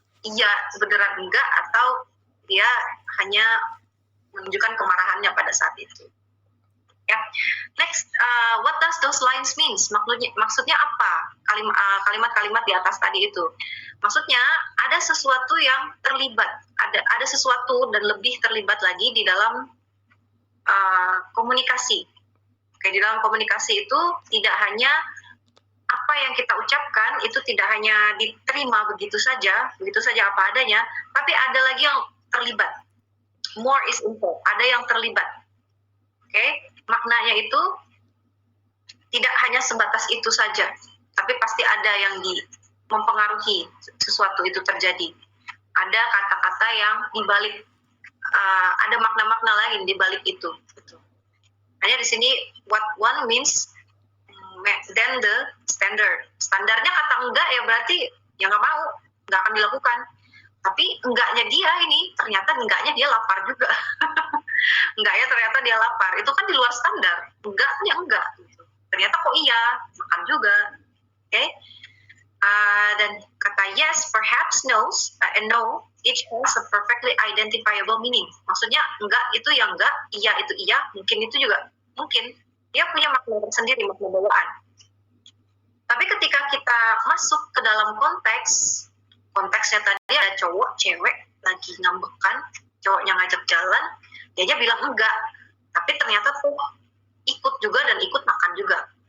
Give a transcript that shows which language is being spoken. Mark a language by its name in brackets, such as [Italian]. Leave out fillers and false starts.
[Indonesian] Iya beneran enggak atau dia hanya menunjukkan kemarahannya pada saat itu. [English] Ya, next, what does those lines means? [Indonesian] Maksudnya apa? Kalimat-kalimat di atas tadi itu. Maksudnya ada sesuatu yang terlibat, ada sesuatu dan lebih terlibat lagi di dalam komunikasi. Di dalam komunikasi itu tidak hanya apa yang kita ucapkan itu tidak hanya diterima begitu saja apa adanya, tapi ada lagi yang terlibat. [English] More is involved, [Indonesian] ada yang terlibat. Maknanya itu tidak hanya sebatas itu saja, tapi pasti ada yang mempengaruhi sesuatu itu terjadi. Ada kata-kata yang dibalik, ada makna-makna lain dibalik itu. Hanya di sini [English] what one means, then the standard. [Indonesian] Standarnya kata enggak ya berarti ya nggak mau, nggak akan dilakukan. Tapi enggaknya dia ini, ternyata enggaknya dia lapar juga. Enggaknya ternyata dia lapar. Itu kan di luar standar. Enggaknya enggak. Gitu. Ternyata kok iya, makan juga. Dan kata [English] yes, perhaps, and no, each has a perfectly identifiable meaning. [Indonesian] Maksudnya enggak itu ya enggak, iya itu iya, mungkin itu juga mungkin. Dia punya makna tersendiri, makna bawaan. Tapi ketika kita masuk ke dalam konteksnya tadi ada cowok, cewek lagi ngambekan, cowoknya ngajak jalan, dia aja bilang enggak, tapi ternyata tuh ikut juga dan ikut makan juga.